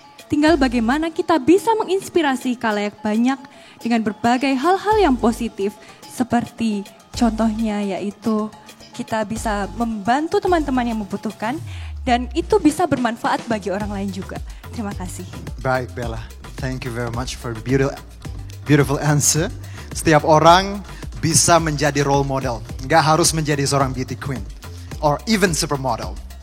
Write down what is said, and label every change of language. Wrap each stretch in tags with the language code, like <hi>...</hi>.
<id>Tinggal bagaimana kita bisa menginspirasi khalayak banyak dengan berbagai hal-hal yang positif, seperti contohnya yaitu kita bisa membantu teman-teman yang membutuhkan dan itu bisa bermanfaat bagi orang lain juga. Terima kasih. Baik</id> <en>Bella, thank you very much for the beautiful answer.</en> <id>Setiap orang bisa menjadi role model, nggak harus menjadi seorang</id> <en>beauty queen or even supermodel.</en>